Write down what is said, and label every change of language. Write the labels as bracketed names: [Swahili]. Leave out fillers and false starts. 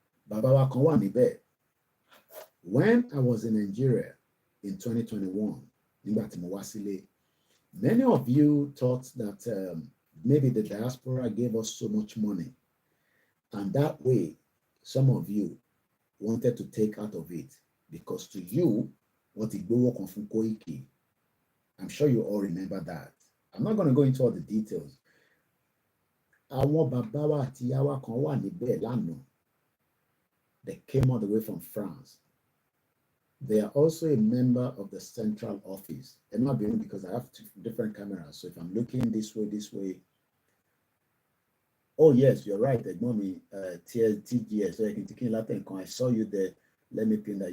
[Yoruba] Bàbá wa kan wà níbẹ̀. [English] When I was in Nigeria in 2021, [Yoruba] nígbà tí mo wá sílé, [English] many of you thought that maybe the diaspora gave us so much money, and that way some of you wanted to take out of it, because to you, what [Yoruba] ìgbówó kan fún [English] Koiki, I'm sure you all remember that. I'm not going to go into all the details. [Yoruba] Àwọn bàbá wa àti ìyá wa kan wà níbẹ̀ lánàá. [English] They came all the way from France. They are also a member of the central office. I'm not being, because I have two different cameras. So if I'm looking this way. Oh yes, you're right. Mommy, TGS. So I saw you there. Let me pin that.